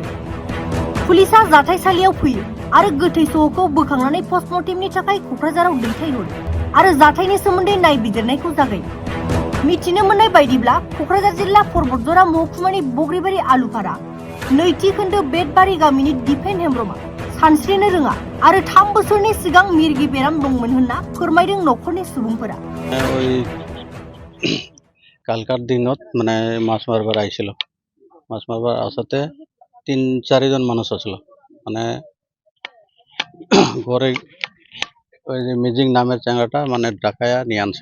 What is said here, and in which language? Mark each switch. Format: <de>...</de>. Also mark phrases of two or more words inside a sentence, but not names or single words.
<brx>पुलिसा जाथायसालियाव फैयो आरो गोथै सहखौ बोखांनानै पस्टमर्टेमनि थाखाय क'क्राझाराव दैथायहरो आरो जाथायनि सोमोन्दै नायबिजिरनायखौ जागायो। मिथिनो मोननाय बायदिब्ला क'क्राझार जिल्ला परबतजरा महकुमानि बग्रिबारि आलुफारा नैथि खोन्दो बेटबारि गामिनि दिपेन हेम्ब्रमा सानस्रिनो रोङा आरो 3 बोसोरनि सिगां मिर्गि बेराम दंमोन होनना फोरमायदों नखरनि सुबुंफोरा।</brx> <bn>কালকার দিনত মানে মাছ মারবার আইছিল। মাছ মারবার আসাতে 3-4 জন মানুষ আসলো। মানে ঘরে ওই যে মিজিং নামের চ্যাংড়াটা মানে ডাকায়া নিয়ে আনছে।</bn>